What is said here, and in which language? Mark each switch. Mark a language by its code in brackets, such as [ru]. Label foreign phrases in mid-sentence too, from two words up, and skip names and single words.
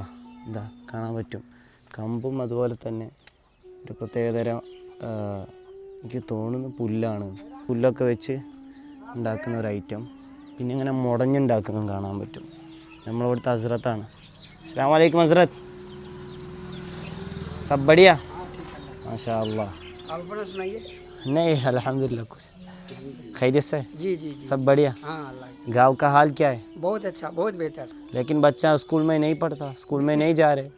[ml] ഇതാ കാണാൻ പറ്റും. കമ്പും അതുപോലെ തന്നെ ഒരു പ്രത്യേകതരം എനിക്ക് തോന്നുന്നു പുല്ലൊക്കെ വെച്ച് ഉണ്ടാക്കുന്ന ഒരു ഐറ്റം. പിന്നെ ഇങ്ങനെ മുടഞ്ഞുണ്ടാക്കുന്നതും കാണാൻ പറ്റും. നമ്മളിവിടുത്തെ ഹസ്രത്താണ്. [ar] السلام عليكم [ml] ഹസ്രത്ത്. [hi] सब बढ़िया माशाअल्लाह. आप अपना सुनाइए. नहीं अल्हम्दुलिल्लाह कुछ खैरियत से. जी सब बढ़िया. हाँ अल्लाह. गाँव का हाल क्या है? बहुत अच्छा, बहुत बेहतर. लेकिन बच्चा स्कूल में नहीं पढ़ता, स्कूल में नहीं जा रहे.